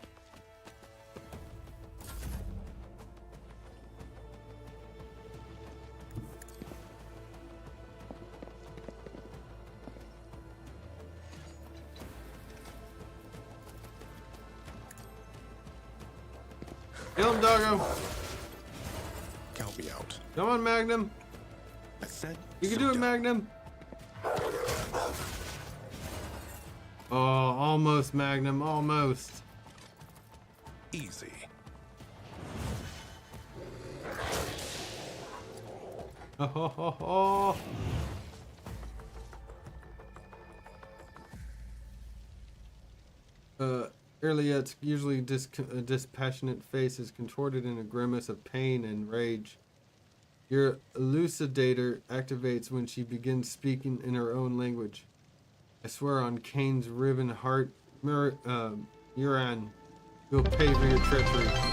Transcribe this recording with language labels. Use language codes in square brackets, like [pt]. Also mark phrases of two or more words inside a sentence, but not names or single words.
[en] Kill him, doggo. Count me out. Come on, Magnum. I said You can so do it, done. Magnum. Oh, almost, Magnum. Almost. Easy. Oh, ho, ho, ho. Earliet's usually dispassionate face is contorted in a grimace of pain and rage. Your elucidator activates when she begins speaking in her own language. I swear on Cain's riven heart, Uran, you'll pay for your treachery.